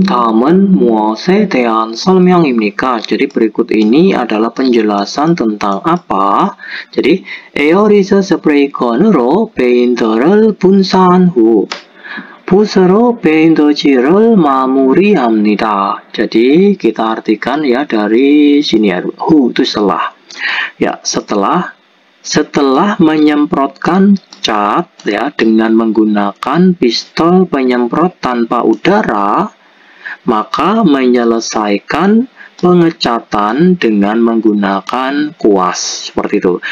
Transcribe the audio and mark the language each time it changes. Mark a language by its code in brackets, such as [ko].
[ko] 다음은 무엇에 대한 설명입니까? [id] Jadi berikut ini adalah penjelasan tentang apa. Jadi [ko] 에어리스 스프레이건으로 페인트를 분사한 후 붓으로 페인트칠을 마무리합니다. [id] Jadi kita artikan ya dari sini ya. Hu itu setelah. Ya, setelah Setelah menyemprotkan cat ya dengan menggunakan pistol penyemprot tanpa udara, maka menyelesaikan pengecatan dengan menggunakan kuas. Seperti itu.